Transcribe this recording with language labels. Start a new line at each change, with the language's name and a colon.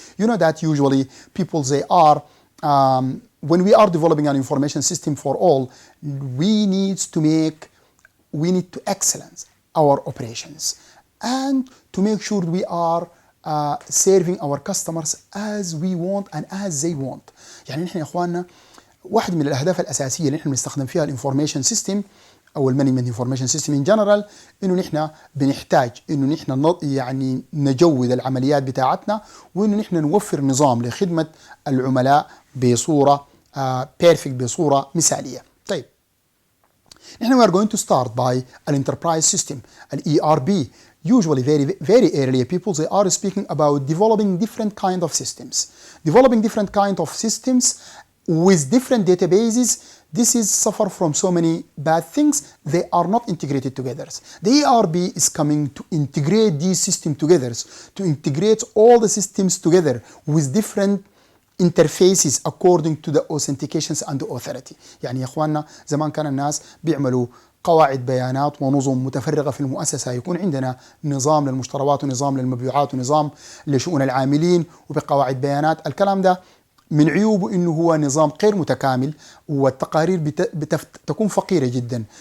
English: You know that usually people, they are, when we are developing an information system for all, we need to excellence our operations and to make sure we are serving our customers as we want and as they want.
Arabic: يعني نحن يا اخواننا واحد من الاهداف الاساسيه اللي نحن بنستخدم فيها الانفورميشن سيستم او المانجمنت انفورميشن سيستم ان جنرال، انه نحن بنحتاج انه نحن يعني نجود العمليات بتاعتنا، وانه نحن نوفر نظام لخدمه العملاء بصوره بيرفكت، بصوره مثاليه. طيب نحن
English: we are going to start by an enterprise system, an ERP. Usually very early people, they are speaking about developing different kind of systems. Developing different kind of systems with different databases. This is suffer from so many bad things. They are not integrated together. The ERP is coming to integrate these systems together, to integrate all the systems together with different interfaces according to the authentications and the authority.
Arabic: يعني يا اخواننا زمان كان الناس بيعملوا قواعد بيانات ونظم متفرغة في المؤسسة، يكون عندنا نظام للمشتريات ونظام للمبيعات ونظام لشؤون العاملين وبقواعد بيانات. الكلام ده من عيوبه انه هو نظام غير متكامل والتقارير تكون فقيرة جدا.